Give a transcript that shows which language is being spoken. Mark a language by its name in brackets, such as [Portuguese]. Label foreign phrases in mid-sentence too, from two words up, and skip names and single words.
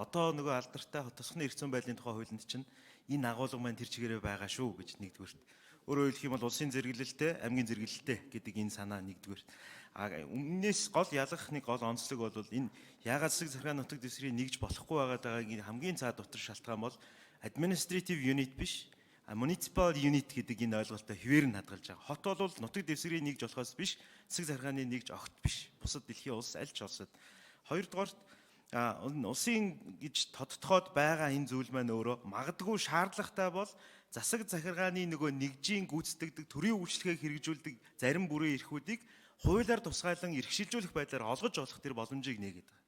[Mongolian] Одоо нөгөө алдартай тосгоны эрх зүйн байдлын тухай хуулинд чинь энэ агуулга маань тэр чигээрээ байгаа шүү гэж нэгдүгээрт. Өөрөөр хэлэх юм бол улсын зэрэглэлтэй, аймгийн зэрэглэлтэй гэдэг энэ санаа нэгдүгээрт. Өмнөөс гол ялгах нэг гол онцлог бол энэ яагаад засаг захиргааны нутаг дэвсгэрийг нэгж болохгүй байгааг хамгийн цаад дотор шалтгаан бол [English] administrative unit [Mongolian] биш, [English] municipal unit [Mongolian] гэдэг энэ ойлголттой хэвээр нь хадгалж байгаа. Хот бол нутаг дэвсгэрийг нэгж болохоос биш, засаг захиргааны нэгж огт биш. Бусад дэлхийн улс аль ч улсад. Хоёрдугаар улсын гэж тодтоход байгаа энэ зүйл маань өөрөө магадгүй шаардлагатай бол засаг захиргааны нөгөө нэгжийн гүйцэтгэдэг төрийн үйлчлэгийг хэрэгжүүлдэг зарим бүрийн эрхүүдийг хуулиар тусгайлан эрхшилжүүлэх байдлаар олгож олох тэр боломжийг нээгээд байгаа.